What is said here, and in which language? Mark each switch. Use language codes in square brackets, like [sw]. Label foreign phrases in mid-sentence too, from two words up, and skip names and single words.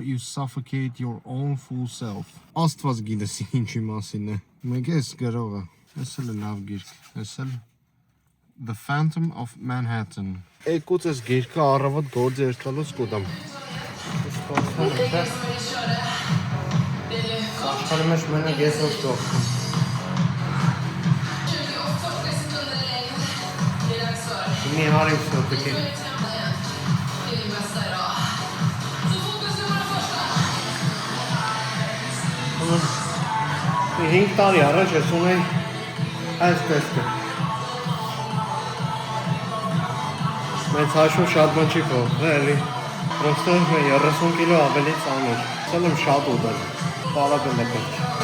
[en] you suffocate your own full self։ [hy] Աստված գիտես ինչի մասին է։ Մեկ էս գրողը։ Էս էլ է լավ գիրք։ Էս էլ The Phantom of Manhattan։ Եկուց ես գիրքը առավոտ գործ երթալուց կուտամ։ Աշխարհի մեջ մենակ ես ով տող։ [ru] Не говори все-таки. [hy] Հինգ տարի առաջ ես ունեի այս տեսքը։ Մեծ հաշվով շատ բան չի փոխվել, էլի։ Պրոստը 30 կիլո ավելի ծանր։ Ցել եմ շատ ուտել։ Պարապել է պետք։